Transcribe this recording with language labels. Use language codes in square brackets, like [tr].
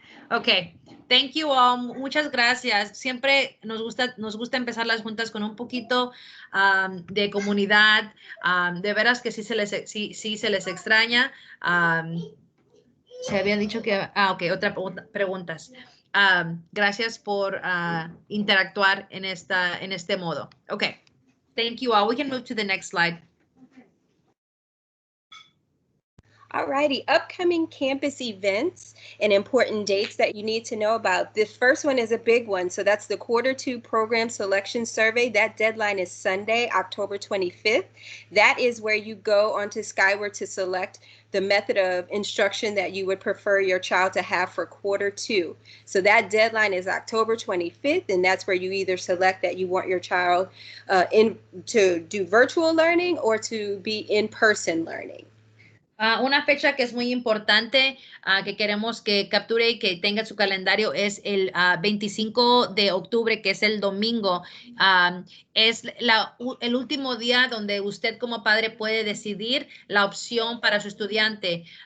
[en] Ok, thank you all. [es] Muchas gracias. Siempre nos gusta empezar las juntas con un poquito de comunidad. De veras que sí se les extraña. Se había dicho que... ok, otra preguntas. Gracias por interactuar en este modo. [en] Okay, thank you all. We can move to the next slide. All righty, upcoming campus events and important dates that you need to know about. The first one is a big one. So that's the Q2 Program Selection Survey. That deadline is Sunday, October 25th. That is where you go onto Skyward to select the method of instruction that you would prefer your child to have for Q2. So that deadline is October 25th, and that's where you either select that you want your child to do virtual learning or to be in-person learning. [es] Una fecha que es muy importante, que queremos que capture y que tenga su calendario es el 25 de octubre, que es el domingo. Es el último día donde usted como padre puede decidir la opción para su estudiante.